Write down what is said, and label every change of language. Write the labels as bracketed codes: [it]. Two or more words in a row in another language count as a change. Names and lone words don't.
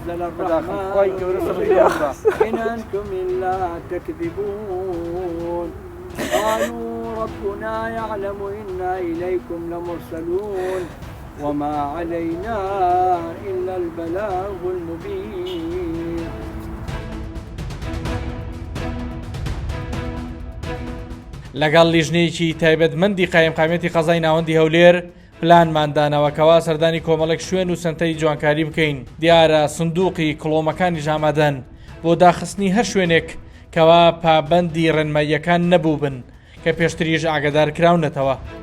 [ar] إن أنتم إلا تكذبون قالوا ربنا يعلم إنا إليكم لمرسلون وما علينا إلا البلاغ المبين. [ckb] لەگەڵ لیژنەیەکی تایبەتمەندی قایمقامەتی قەزای ناوەندی هەولێر پلانماندانەوەکەوا سەردانی کۆمەڵێک شوێن و سنتەری جوانکاری بکەین. دیارە سندوقی کڵۆمەکانی ژامەدەن بۆ داخستنی هەر شوێنێک کەوا پابەندی ڕێنماییەکان نەبوو بن کە پێشتریش ئاگادار کراونەتەوە.